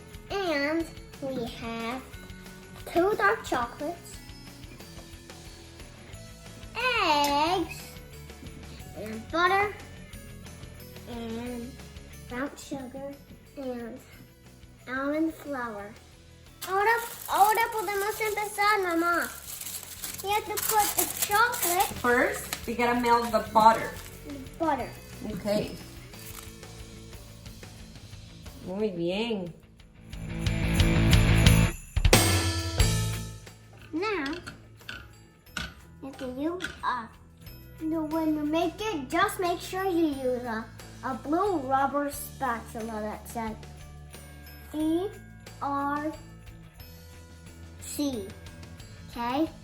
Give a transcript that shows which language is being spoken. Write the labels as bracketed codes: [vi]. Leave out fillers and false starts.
[en] And we have 2 dark chocolates, eggs, and butter, and brown sugar, and almond flour. [es] Ahora podemos empezar, mamá. [en] You have to put the chocolate. First, we gotta melt the butter. Butter. Okay. [es] Muy bien. [en] Now, you have to use when you make it, just make sure you use a blue rubber spatula that says ERC. Okay?